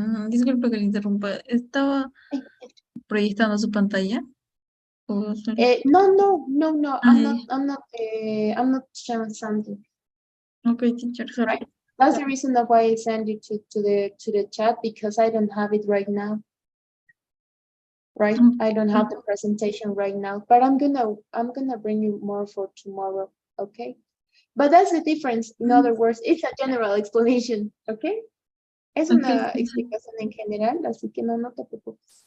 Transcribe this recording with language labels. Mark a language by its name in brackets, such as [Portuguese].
[Spanish] Disculpe que le interrumpa, ¿estaba proyectando su pantalla? No, Ay. [English] I'm not showing something. Okay, teacher, sorry. Right. That's the reason why I send you to the chat, because I don't have it right now. Right? I don't have the presentation right now, but I'm gonna bring you more for tomorrow, okay? But that's the difference. In other words, it's a general explanation, okay? [Spanish] Es una explicación en general, así que no te preocupes.